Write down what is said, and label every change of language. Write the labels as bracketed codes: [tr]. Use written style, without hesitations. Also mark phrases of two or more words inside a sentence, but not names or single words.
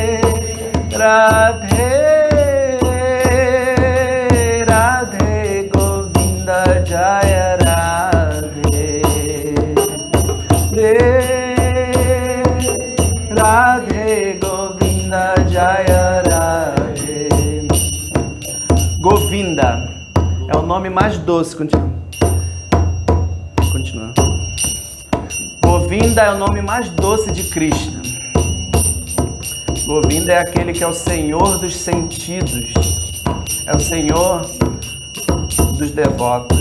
[sa] Radhe Radhe Govinda Jaya Radhe. Radhe Govinda Jaya Radhe. [pt] Govinda é o nome mais doce. Continua. Govinda é o nome mais doce de Krishna. Govinda é aquele que é o Senhor dos sentidos. É o Senhor dos devotos.